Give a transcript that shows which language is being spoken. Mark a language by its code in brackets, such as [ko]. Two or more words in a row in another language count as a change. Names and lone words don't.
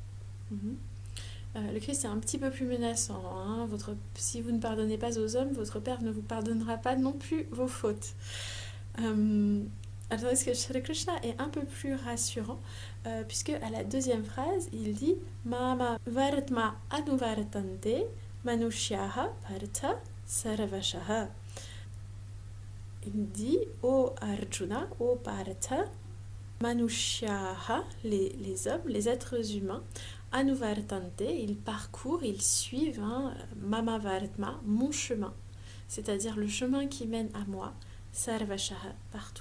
[fr] Le Christ est un petit peu plus menaçant. Si vous ne pardonnez pas aux hommes, votre Père ne vous pardonnera pas non plus vos fautes. Alors, est-ce que Shri Krishna est un peu plus rassurant, puisque à la deuxième phrase, il dit [sa] Mama vartma anuvartante manushyaha partha sarvashaha. [fr] Il dit ô Arjuna, ô Partha, manushyaha, les hommes, les êtres humains, anuvartante, ils parcourent, ils suivent [sa] Mama Vartma, [fr] mon chemin. c'est-à-dire le chemin qui mène à moi, sarvashaha, partout.